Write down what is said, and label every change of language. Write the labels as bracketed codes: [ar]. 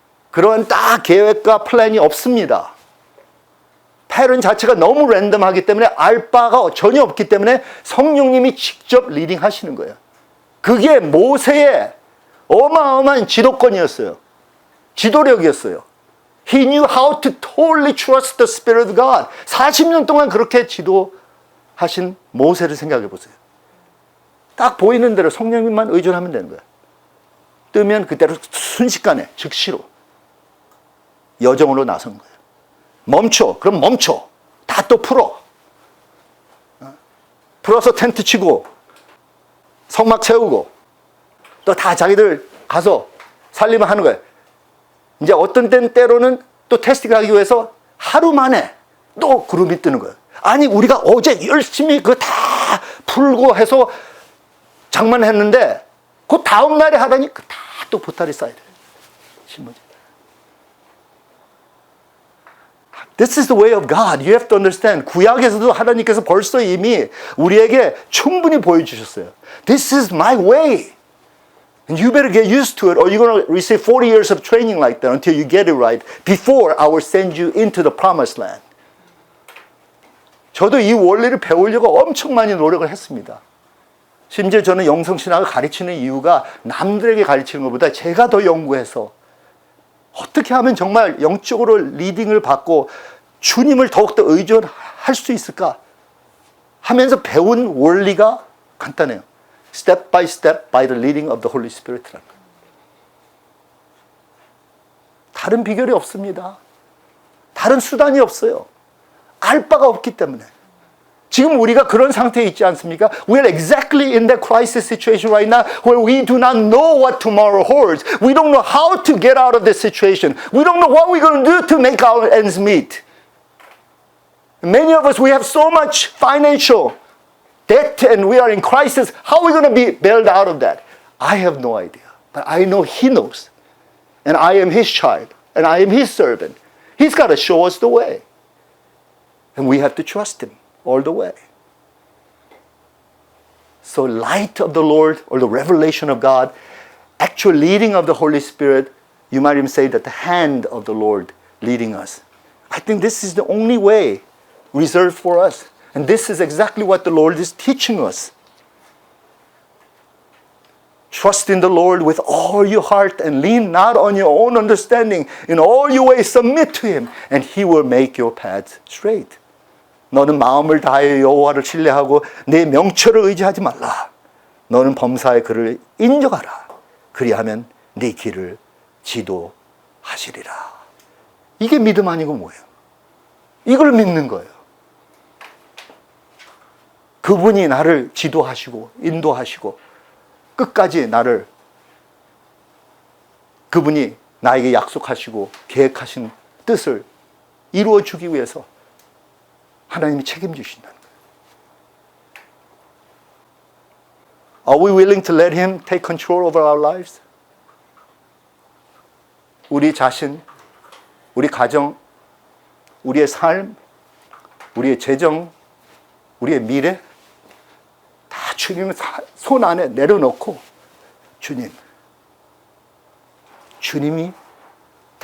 [ko] 그런 딱 계획과 플랜이 없습니다. 패런 자체가 너무 랜덤하기 때문에 알 바가 전혀 없기 때문에 성령님이 직접 리딩 하시는 거예요. 그게 모세의 어마어마한 지도권이었어요. 지도력이었어요. [en] He knew how to totally trust the Spirit of God. [ko] 40년 동안 그렇게 지도하신 모세를 생각해 보세요. 딱 보이는 대로 성령님만 의존하면 되는 거예요. 뜨면 그대로 순식간에 즉시로 여정으로 나선 거예요. 멈춰. 그럼 멈춰. 다 또 풀어. 풀어서 텐트 치고 성막 채우고 또 다 자기들 가서 살림을 하는 거예요. 이제 어떤 때로는 또 테스트를 하기 위해서 하루 만에 또 구름이 뜨는 거예요. 아니 우리가 어제 열심히 그거 다 풀고 해서 장만했는데 그 다음 날에 하다니 다 또 보따리 쌓여야 돼요. [en] This is the way of God. You have to understand. [ko] 구약에서도 하나님께서 벌써 이미 우리에게 충분히 보여주셨어요. [en] This is my way. And you better get used to it or you're going to receive 40 years of training like that until you get it right before I will send you into the promised land. [ko] 저도 이 원리를 배우려고 엄청 많이 노력을 했습니다. 심지어 저는 영성신학을 가르치는 이유가 남들에게 가르치는 것보다 제가 더 연구해서 어떻게 하면 정말 영적으로 리딩을 받고 주님을 더욱더 의존할 수 있을까 하면서 배운 원리가 간단해요. [en] Step by step by the leading of the Holy Spirit [ko] 라는 거예요. 다른 비결이 없습니다. 다른 수단이 없어요. 알 바가 없기 때문에. 지금 우리가 그런 상태에 있지 않습니까? [en] We are exactly in that crisis situation right now where we do not know what tomorrow holds. We don't know how to get out of this situation. We don't know what we're going to do to make our ends meet. Many of us, we have so much financial debt and we are in crisis. How are we going to be bailed out of that? I have no idea. But I know He knows. And I am His child. And I am His servant. He's got to show us the way. And we have to trust Him all the way. So light of the Lord or the revelation of God, actual leading of the Holy Spirit, you might even say that the hand of the Lord leading us. I think this is the only way reserved for us. And this is exactly what the Lord is teaching us. Trust in the Lord with all your heart and lean not on your own understanding. In all your ways submit to Him and He will make your paths straight. [ko] 너는 마음을 다하여 여호와를 신뢰하고 내 명철을 의지하지 말라. 너는 범사의 그를 인정하라. 그리하면 네 길을 지도하시리라. 이게 믿음 아니고 뭐예요? 이걸 믿는 거예요. 그분이 나를 지도하시고 인도하시고 끝까지 나를 그분이 나에게 약속하시고 계획하신 뜻을 이루어주기 위해서 하나님이 책임지신다는 거예요. [en] Are we willing to let Him take control over our lives? [ko] 우리 자신, 우리 가정, 우리의 삶, 우리의 재정, 우리의 미래 다 주님 손 안에 내려놓고 주님이 다